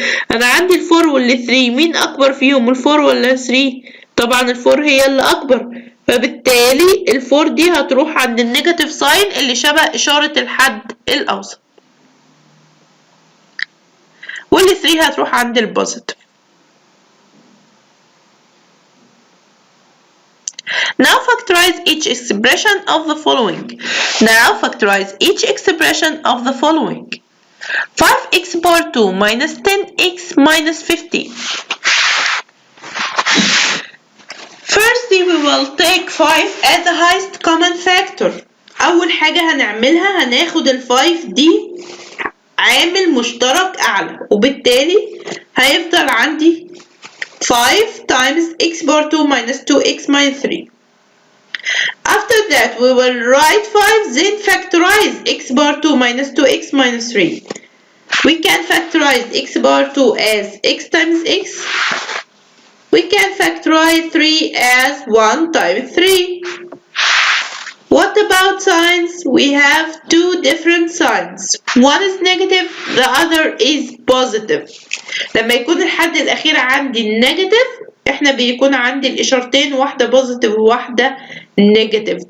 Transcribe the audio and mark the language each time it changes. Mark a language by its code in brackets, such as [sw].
[ar] أنا عندي ال 4 وال 3 مين أكبر فيهم ال 4 ولا 3؟ طبعا ال 4 هي اللي أكبر فبالتالي ال 4 دي هتروح عند النيجاتيف ساين اللي شبه إشارة الحد الأوسط وال 3 هتروح عند البوزيتيف. [en] Now factorize each expression of the following. Now factorize each expression of the following. 5x bar 2 minus 10x minus 50. Firstly, we will take 5 as the highest common factor. [ar] أول حاجة هنعملها هناخد ال 5 دي عامل مشترك أعلى وبالتالي هيفضل عندي 5 times x bar 2 minus 2x minus 3. [en] After that, we will write 5 then factorize x bar 2 minus 2x minus 3. We can factorize x bar 2 as x times x. We can factorize 3 as 1 times 3. What about signs? We have two different signs. One is negative, the other is positive. [ar] لما يكون الحد الأخير عندي [en] negative [ar] احنا بيكون عندي الاشارتين واحدة بوزيتيف وواحدة نيجاتيف.